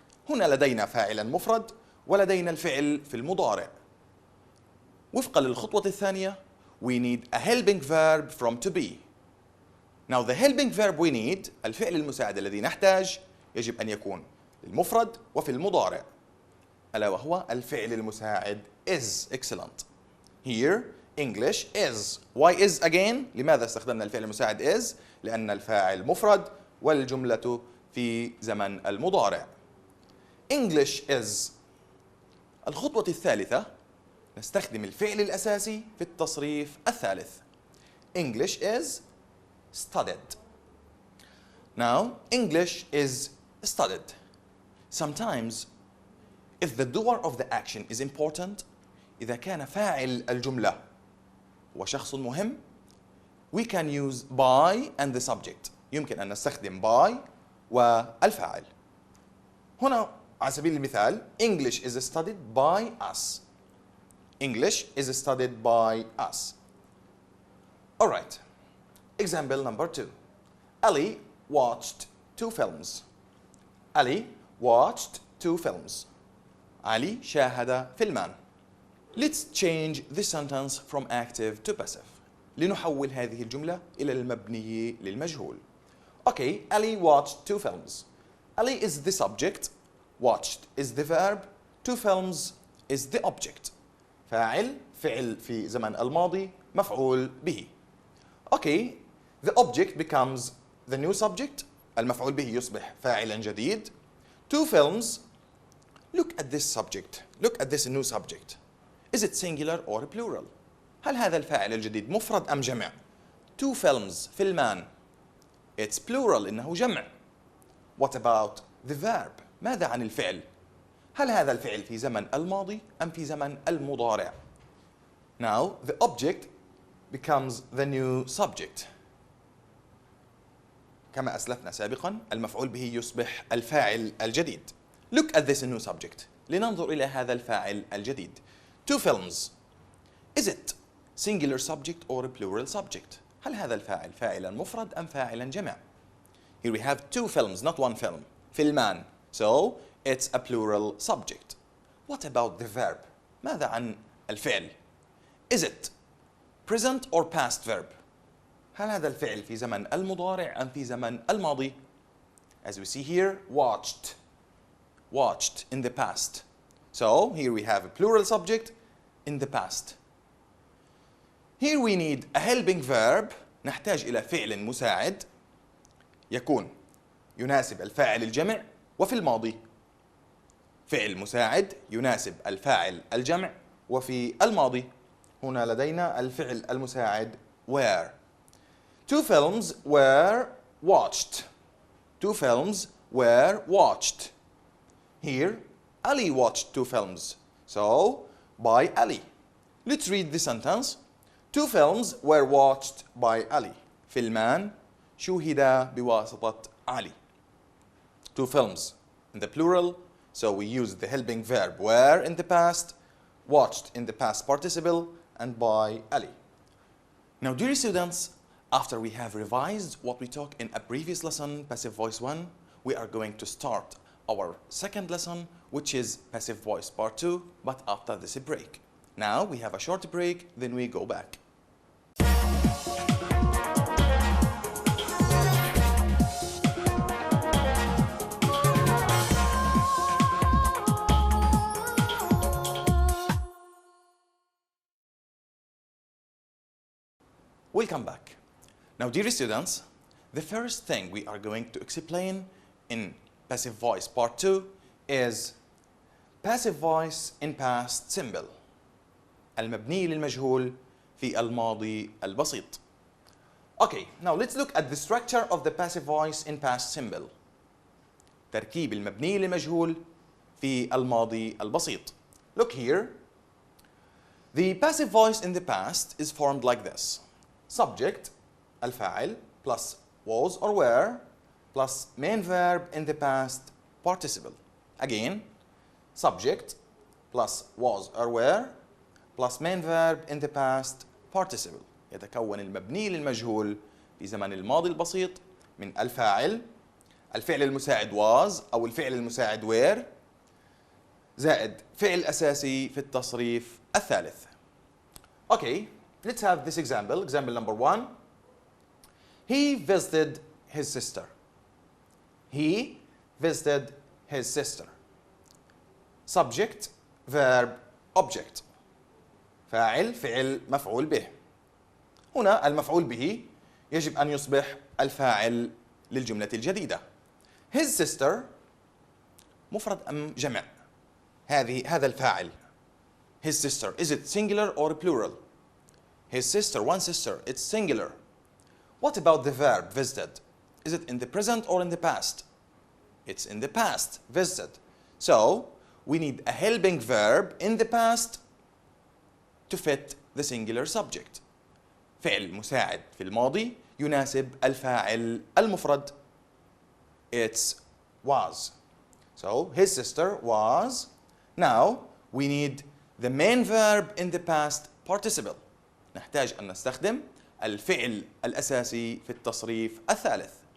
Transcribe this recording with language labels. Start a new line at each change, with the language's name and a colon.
Arabic: هنا لدينا فاعلا مفرد ولدينا الفعل في المضارع. وفقا للخطوة الثانية
English: we need a helping verb from to be. Now the helping verb we need
Arabic: الفعل المساعد الذي نحتاج يجب أن يكون للمفرد وفي المضارع، ألا وهو الفعل المساعد is.
English: Excellent. Here English is. Why is again؟
Arabic: لماذا استخدمنا الفعل المساعد is؟ لأن الفاعل مفرد والجملة في زمن المضارع.
English: English is.
Arabic: الخطوة الثالثة نستخدم الفعل الأساسي في التصريف الثالث.
English: English is studied. Now English is studied. Sometimes if the doer of the action is important,
Arabic: إذا كان فاعل الجملة هو شخص مهم,
English: we can use by and the subject.
Arabic: يمكن أن نستخدم by والفاعل. هنا على سبيل المثال
English: English is studied by us. English is studied by us. All right. Example number 2. Ali watched 2 films. Ali watched 2 films.
Arabic: علي شاهد فيلمان.
English: Let's change this sentence from active to passive.
Arabic: لنحول هذه الجملة إلى المبني للمجهول.
English: Okay, Ali watched 2 films. Ali is the subject, watched is the verb, 2 films is the object.
Arabic: فاعل في زمن الماضي مفعول به.
English: Okay, the object becomes the new subject.
Arabic: المفعول به يصبح فاعلا جديد.
English: 2 films. Look at this subject. Look at this new subject. Is it singular or plural?
Arabic: هل هذا الفاعل الجديد مفرد أم جمع؟
English: 2 films
Arabic: فيلمان.
English: It's plural
Arabic: إنه جمع.
English: What about the verb?
Arabic: ماذا عن الفعل؟ هل هذا الفعل في زمن الماضي أم في زمن المضارع؟
English: Now the object becomes the new subject.
Arabic: كما أسلفنا سابقا المفعول به يصبح الفاعل الجديد.
English: Look at this new subject.
Arabic: لننظر إلى هذا الفاعل الجديد.
English: 2 films. Is it singular subject or a plural subject?
Arabic: هل هذا الفاعل فاعلا مفرد أم فاعلا جمع؟
English: Here we have 2 films, not 1 film.
Arabic: فيلمان.
English: So it's a plural subject. What about the verb?
Arabic: ماذا عن الفعل؟
English: Is it present or past verb?
Arabic: هل هذا الفعل في زمن المضارع أم في زمن الماضي؟
English: As we see here, watched. Watched in the past. So here we have a plural subject in the past. Here we need a helping verb.
Arabic: نحتاج إلى فعل مساعد يكون يناسب الفاعل الجمع وفي الماضي. فعل مساعد يناسب الفاعل الجمع وفي الماضي. هنا لدينا الفعل المساعد were.
English: 2 films were watched. 2 films were watched. Here, Ali watched 2 films. So, by Ali. Let's read the sentence. 2 films were watched by Ali.
Arabic: فيلمان شوهدا بواسطة علي.
English: 2 films in the plural. So we use the helping verb were in the past, watched in the past participle, and by Ali. Now, dear students, after we have revised what we taught in a previous lesson, passive voice 1, we are going to start our second lesson, which is passive voice part 2, but after this break. Now we have a short break, then we go back. Welcome back. Now, dear students, the first thing we are going to explain in passive voice part 2 is passive voice in past simple.
Arabic: المبني للمجهول في الماضي البسيط.
English: Okay, now let's look at the structure of the passive voice in past simple.
Arabic: تركيب المبني للمجهول في الماضي البسيط.
English: Look here. The passive voice in the past is formed like this. Subject, الفاعل, plus was or were, plus main verb in the past participle. Again, subject, plus was or were, plus main verb in the past participle.
Arabic: يتكون المبني للمجهول في زمن الماضي البسيط من الفاعل، الفعل المساعد was أو الفعل المساعد were، زائد فعل أساسي في التصريف الثالث.
English: Okay, let's have this example. Example number 1. He visited his sister. He visited his sister. Subject, verb, object.
Arabic: فاعل، فعل، مفعول به. هنا المفعول به يجب أن يصبح الفاعل للجملة الجديدة.
English: His sister
Arabic: مفرد أم جمع؟ هذا الفاعل.
English: His sister, is it singular or plural? His sister, one sister, it's singular. What about the verb visited? Is it in the present or in the past? It's in the past, visited. So, we need a helping verb in the past to fit the singular subject.
Arabic: فعل مساعد في الماضي يناسب الفاعل المفرد.
English: It's was. So, his sister was. Now, we need the main verb in the past participle.
Arabic: نحتاج أن نستخدم الفعل الأساسي في التصريف الثالث.